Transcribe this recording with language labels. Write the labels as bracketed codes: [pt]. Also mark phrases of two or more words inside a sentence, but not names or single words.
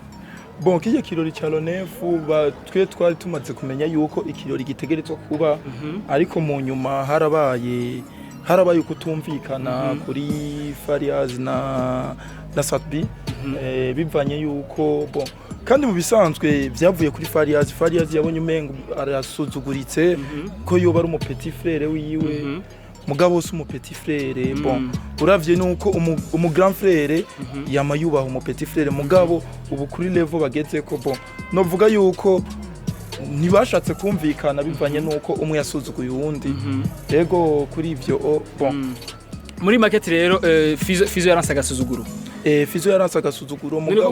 [rn] bon kije kirori cha Lonef twe twari tumaze kumenya yuko ikirori gitegerezwa kuba ariko mu nyuma harabaye kutumvikana kuri Farious na Satbi bivanye yuko bon kandi mu bisanzwe byavuye kuri Farious yabonye umengo arasuzuguritse ko yoba ari umu [fr] petit frère [rn] wiwe mugabo si umu [fr] petit frère [rn] bon uravye nuko umu [fr] grand frère [rn] yamayubaha umu [fr] petit frère [rn] mugabo ubu kuri level bageze ko bon novuga yuko ntibashatse kumvikana bivanye nuko umwe yasuzuguye uwundi yego kuri ivyo bon muri market rero Fizo yaranse agasuzuguro Fizo yaranse agasuzuguro mugabo